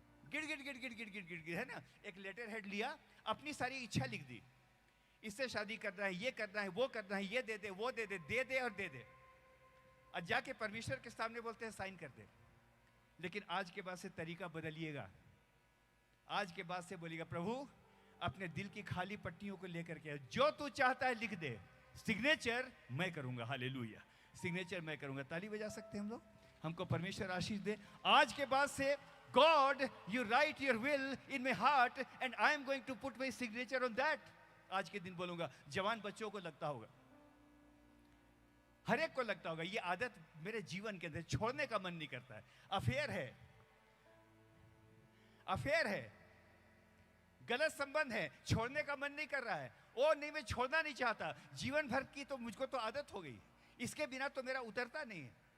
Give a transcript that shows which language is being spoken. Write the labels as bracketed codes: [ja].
[hi] गिड़ गिड़ गिड़ गिड़ गिड़ गिड़ गिड़ गिड़, है ना? एक लेटर हेड लिया, अपनी सारी इच्छा लिख दी, इससे शादी करना है, ये करना है, वो करना है, ये दे दे, वो दे दे, दे दे और दे दे, और जाके परमेश्वर के सामने बोलते हैं साइन कर दे। लेकिन आज के बाद से तरीका बदलिएगा। आज के बाद से बोलिएगा, प्रभु अपने दिल की खाली पट्टियों को लेकर के जो तू चाहता है लिख दे, सिग्नेचर मैं करूंगा। हालेलुया, सिग्नेचर मैं करूंगा। ताली बजा सकते हैं हम लोग? हमको परमेश्वर आशीष दे। आज के बाद से [en] God, you write your will in my heart and I am going to put my signature on that. [hi] आज के दिन बोलूंगा। जवान बच्चों को लगता होगा, हर एक को लगता होगा, ये आदत मेरे जीवन के अंदर छोड़ने का मन नहीं करता है। अफेयर है, अफेयर है, गलत संबंध है, छोड़ने का मन नहीं कर रहा है। ओ नहीं, मैं छोड़ना नहीं चाहता, जीवन भर की तो मुझको तो आदत हो गई, इसके बिना तो मेरा उतरता नहीं है।